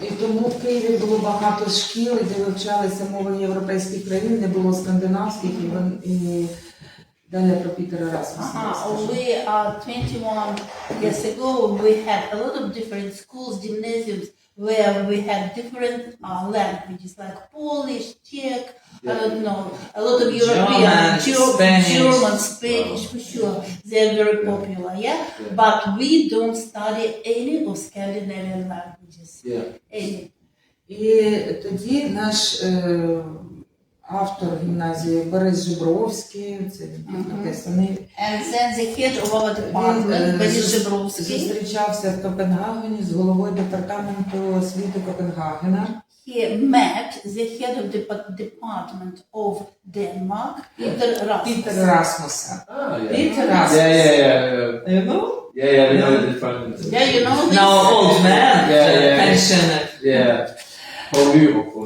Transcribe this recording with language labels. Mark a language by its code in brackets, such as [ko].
[uk] І тому в Києві було багато шкіл, де вивчалися мови європейських країн, не було скандинавських, і далі про Пітера Расмуса. [en] We 21 years ago, we had a lot of different schools, gymnasiums, where we had different languages like Polish, Czech, I don't know, a lot of European, German, Spanish, for sure. They're very popular, yeah? But we don't study any of Scandinavian languages. Any. [uk] І тоді наш автор гімназії Борис Жебровський, це написаний. [en] And then the head of our department, Борис Жебровський, [uk] зустрічався в Копенгагені з головою департаменту освіти Копенгагена. [en] He met the head of the department of Denmark, Peter Rasmussen. Peter Rasmussen. Yeah. You know? Yeah, we know the department. Yeah, you know this. Now old man. Pensioner. Yeah. Polyur.